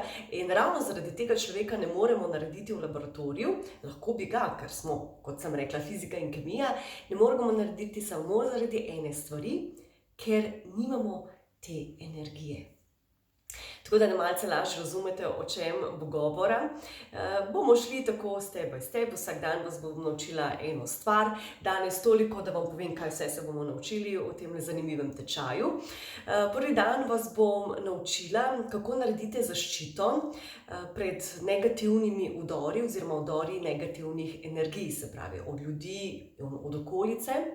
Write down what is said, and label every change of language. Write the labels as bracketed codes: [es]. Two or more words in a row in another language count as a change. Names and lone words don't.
[sl] In ravno zaradi tega človeka ne moremo narediti v laboratoriju, lahko bi ga, ker smo, kot sem rekla, fizika in kemija, ne moremo narediti samo zaradi ene stvari, ker nimamo te energije. Tako da ne malce lažje razumete, o čem bo govora. Bomo šli tako [en] step by step, [sl] vsak dan vas bom naučila eno stvar. Danes toliko, da vam povem, kaj vse se bomo naučili v tem zanimivem tečaju. Prvi dan vas bom naučila, kako naredite zaščito pred negativnimi vdori oziroma vdori negativnih energij, se pravi od ljudi, od okolice.